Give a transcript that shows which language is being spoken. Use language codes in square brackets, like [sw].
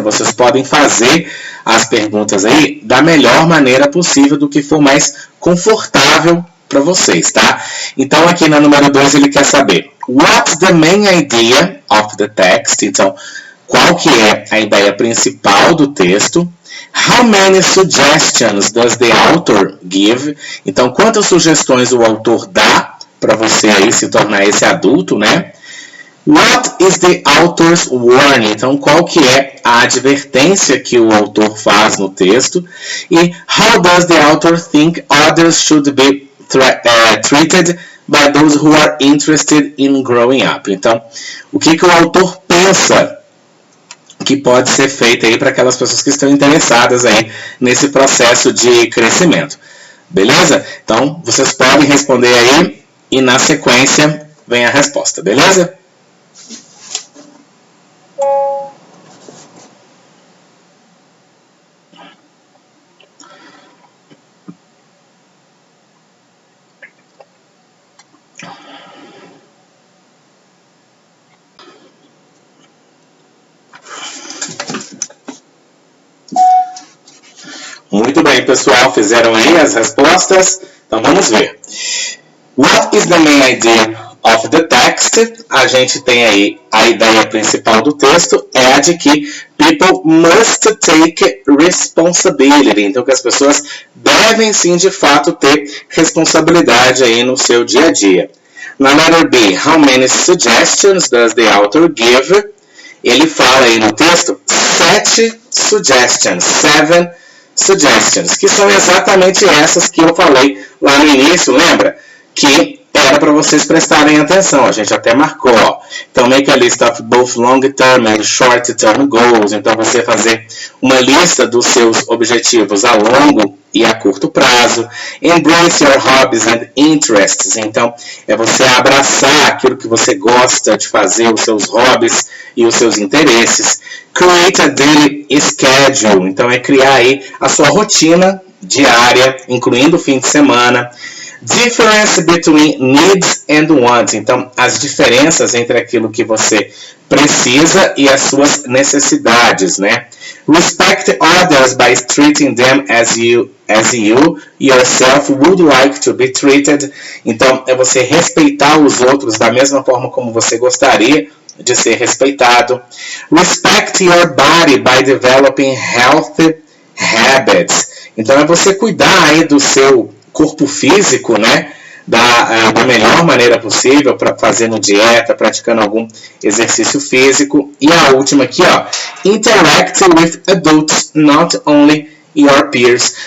[pt] Vocês podem fazer as perguntas aí da melhor maneira possível, do que for mais confortável para vocês, tá? Então, aqui na número 2 ele quer saber [en] what's the main idea of the text? [pt] Então, qual que é a ideia principal do texto? [en] How many suggestions does the author give? [pt] Então, quantas sugestões o autor dá para você aí se tornar esse adulto, né? [en] What is the author's warning? [pt] Então, qual que é a advertência que o autor faz no texto? [en] E how does the author think others should be treated by those who are interested in growing up? [pt] Então, o que o autor pensa que pode ser feito aí para aquelas pessoas que estão interessadas aí nesse processo de crescimento. Beleza? Então, vocês podem responder aí e na sequência vem a resposta, beleza? Muito bem, pessoal, fizeram aí as respostas, então vamos ver. [en] What is the main idea of the text? [pt] A gente tem aí a ideia principal do texto, é a de que [en] people must take responsibility, [pt] então que as pessoas devem sim de fato ter responsabilidade aí no seu dia a dia. [en] Na letter B, how many suggestions does the author give? [pt] Ele fala aí no texto 7 suggestions, 7 suggestions, que são exatamente essas que eu falei lá no início, lembra? Que era para vocês prestarem atenção, a gente até marcou, ó. [en] Então, make a list of both long-term and short-term goals. [pt] Então, você fazer uma lista dos seus objetivos a longo e a curto prazo. [en] Embrace your hobbies and interests. [pt] Então, é você abraçar aquilo que você gosta de fazer, os seus hobbies e os seus interesses. [en] Create a daily schedule. [pt] Então, é criar aí a sua rotina diária, incluindo o fim de semana. [en] Difference between needs and wants. [pt] Então, as diferenças entre aquilo que você precisa e as suas necessidades, né? [en] Respect others by treating them as you yourself would like to be treated. [pt] Então, é você respeitar os outros da mesma forma como você gostaria de ser respeitado. [en] Respect your body by developing healthy habits. [pt] Então, é você cuidar aí do seu corpo físico, né, da melhor maneira possível, para fazendo dieta, praticando algum exercício físico. E a última aqui, ó, [en] interact with adults, not only your peers.